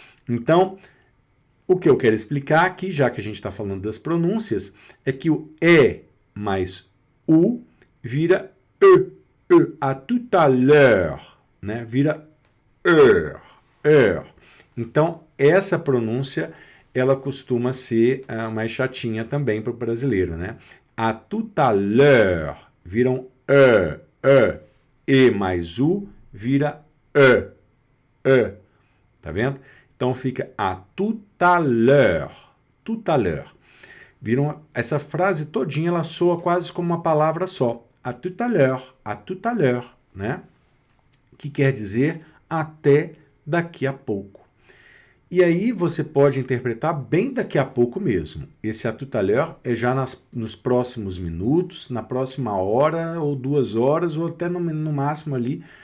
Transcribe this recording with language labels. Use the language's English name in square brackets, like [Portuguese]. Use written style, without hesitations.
[Portuguese] Então, o que eu quero explicar aqui, já que a gente está falando das pronúncias, é que o E mais U vira E. [French] E. À tout à l'heure. [Portuguese] Né? Vira [French] heure. Heure. [Portuguese] Então, essa pronúncia ela costuma ser mais chatinha também para o brasileiro, né? [French] À tout à l'heure [Portuguese] viram e mais U vira e. Tá vendo? Então fica [French] à tout à l'heure, tout à l'heure. [Portuguese] Viram essa frase todinha, ela soa quase como uma palavra só. [French] À tout à l'heure, [Portuguese] né? Que quer dizer até daqui a pouco. E aí você pode interpretar bem daqui a pouco mesmo. Esse [French] à tout à l'heure [Portuguese] é já nos próximos minutos, na próxima hora ou 2 horas, ou até no máximo ali.